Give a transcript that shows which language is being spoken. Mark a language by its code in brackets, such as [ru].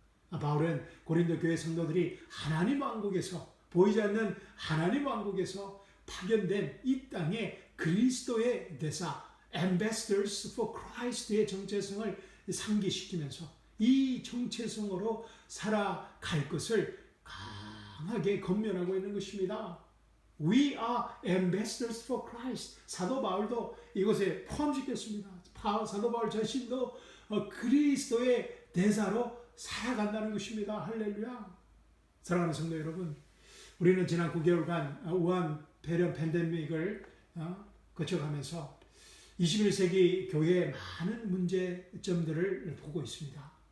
[ko] 바울은 고린도 교회 성도들이 하나님 왕국에서 보이지 않는 하나님 왕국에서 파견된 이 땅에 그리스도의 대사 [en] ambassadors for Christ [ko] 의 정체성을 상기시키면서 이 정체성으로 살아갈 것을 강하게 권면하고 있는 것입니다. [en] We are ambassadors for Christ. [ko] 사도 바울도 이것에 포함시켰습니다. 사도 바울 자신도 그리스도의 대사로 살아간다는 것입니다. 할렐루야. 사랑하는 성도 여러분, 우리는 지난 9개월간 우한 폐렴 팬데믹을 거쳐가면서 21세기 교회의 많은 문제점들을 보고 있습니다.